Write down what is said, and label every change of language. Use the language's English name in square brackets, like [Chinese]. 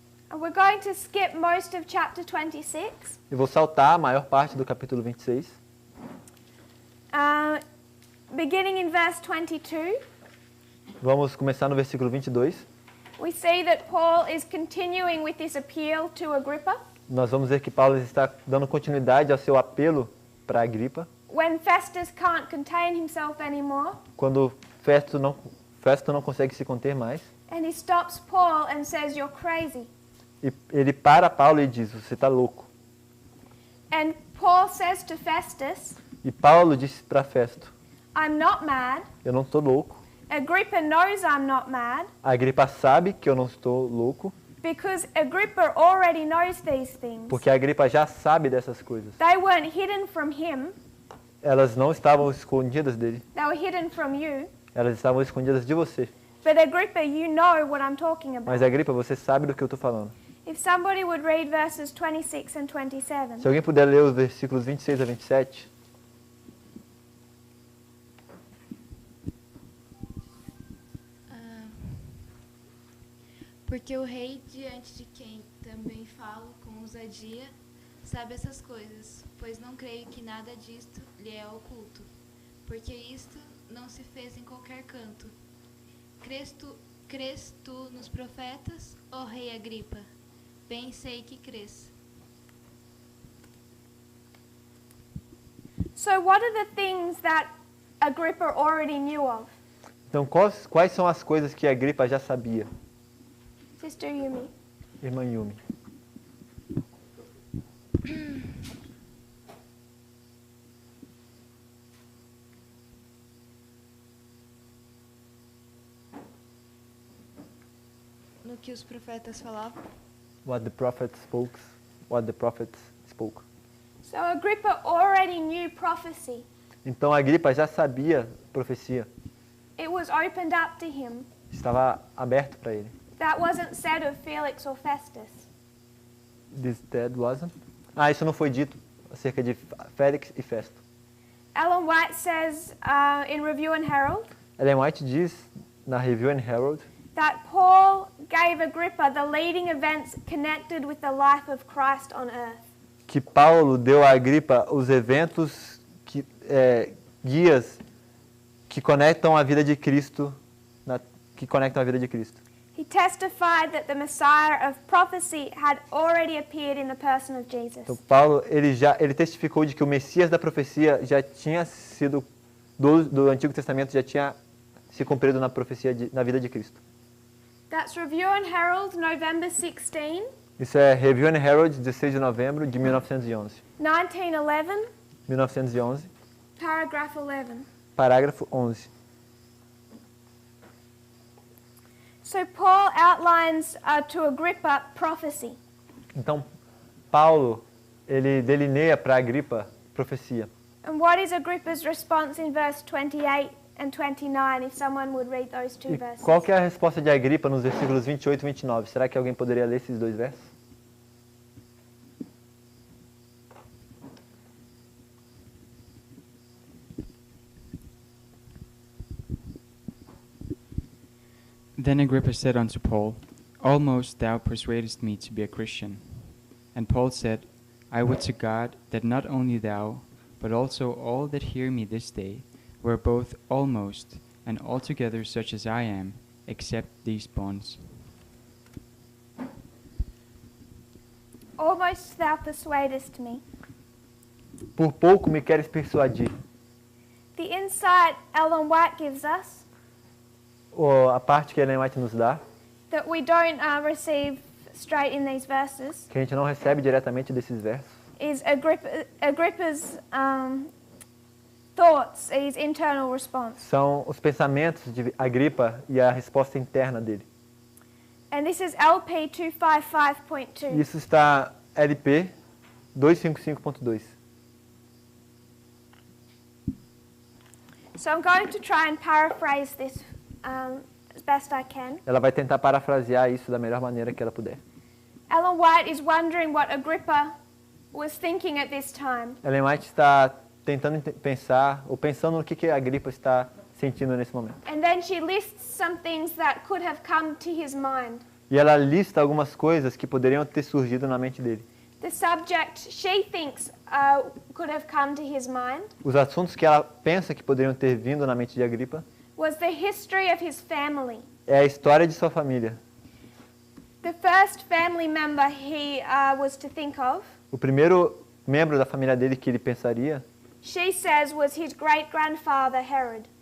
[English] And we're going to skip most of chapter 26. [Portuguese] Eu vou saltar a maior parte do capítulo 26. [English] Beginning in verse 22, [Portuguese] Vamos começar no versículo 22. [English] we see that Paul is continuing with this appeal to Agrippa. [Portuguese] Nós vamos ver que Paulo está dando continuidade ao seu apelo para Agripa. [English] When Festus can't contain himself anymore, [Portuguese] Quando Festo não consegue se conter mais. [English] and he stops Paul and says, "You're crazy." [Portuguese] E ele para Paulo e diz, você está louco. [English] And Paul says to Festus, [Portuguese] E Paulo disse para Festo, [English] "I'm not mad." [Portuguese] eu não estou louco. [English] Agrippa knows I'm not mad [Portuguese] A Agripa sabe que eu não estou louco, [English] because Agrippa already knows these things. [Portuguese] porque a Agripa já sabe dessas coisas. [English] They weren't hidden from him, [Portuguese] Elas não estavam escondidas dele, [English] they were hidden from you. [Portuguese] elas estavam escondidas de você. [English] But Agrippa, you know what I'm talking about. [Portuguese] Mas Agripa, você sabe do que eu estou falando. [English] If somebody would read verses 26 and 27. [Portuguese] Se alguém puder ler os versículos 26 a 27. Porque o rei, diante de quem também falo com ousadia, sabe essas coisas, pois não creio que nada disto lhe é oculto, porque isto não se fez em qualquer canto. Crês tu nos profetas, ó rei Agripa? Bem sei que crês. [English] So what are the things that Agrippa already knew of? [Portuguese] Então, quais são as coisas que Agripa já sabia? [English] Sister Yumi. [Portuguese] Irmã Yumi. No que os profetas falavam? [English] What the prophet spoke. What the prophets spoke. So Agrippa already knew prophecy. [Portuguese] Então Agripa já sabia profecia. [English] It was opened up to him. [Portuguese] Estava aberto para ele. [English] That wasn't said of Felix or Festus. This dead wasn't? [Portuguese] Isso não foi dito acerca de Félix e Festo. [English] Ellen White says in Review and Herald [Portuguese] Ellen White diz na Review and Herald [English] that Paul gave Agrippa the leading events connected with the life of Christ on earth. [Portuguese] que Paulo deu a Agripa os eventos guias que conectam a vida de Cristo, que conectam a vida de Cristo. [English] He testified that the Messiah of prophecy had already appeared in the person of Jesus. [Portuguese] Então Paulo ele testificou de que o Messias da profecia já tinha sido do Antigo Testamento já tinha se cumprido na profecia na vida de Cristo. [English] That's Review and Herald, November 16, [Portuguese] Isso é Review and Herald, 16 de novembro de 1911. [English] 1911, [Portuguese] 1911, [English] paragraph 11. [Portuguese] parágrafo 11. [English] So Paul outlines to Agrippa prophecy. [Portuguese] Então Paulo ele delineia para Agripa profecia. [English] And what is Agrippa's response in verse 28 and 29, if someone would read those two [Portuguese] E [English] verses? [Portuguese] qual que é a resposta de Agripa nos versículos 28 e 29? Será que alguém poderia ler esses dois versos? [English] Then Agrippa said unto Paul, Almost thou persuadest me to be a Christian. And Paul said, I would to God that not only thou, but also all that hear me this day, were both almost and altogether such as I am, except these bonds. Almost thou persuadest me. [Portuguese] Por pouco me queres persuadir. [English] The insight Ellen White gives us, [Portuguese] Ou a parte que Ellen White nos dá, [English] that we don't receive straight in these verses, [Portuguese] que a gente não recebe diretamente desses versos, [English] is Agrippa's thoughts, his internal response. [Portuguese] são os pensamentos de Agripa e a resposta interna dele. [English] And this is LP 255.2. [Portuguese] Isso está LP 255.2. [English] So I'm going to try and paraphrase this as best I can. [Portuguese] Ela vai tentar parafrasear isso da melhor maneira que ela puder. [English] Ellen White is wondering what Agrippa was thinking at this time. [Portuguese] Ellen White está tentando pensar, ou pensando no que a Agripa está sentindo nesse momento. [English] And then she lists some things that could have come to his mind. [Portuguese] E ela lista algumas coisas que poderiam ter surgido na mente dele. [English] The subject she thinks could have come to his mind [Portuguese] Os assuntos que ela pensa que poderiam ter vindo na mente de Agripa [English] was the history of his family. [Portuguese] é a história de sua família. [English] The first family member he was to think of, [Portuguese] O primeiro membro da família dele que ele pensaria, [English] she says, was his great-grandfather Herod.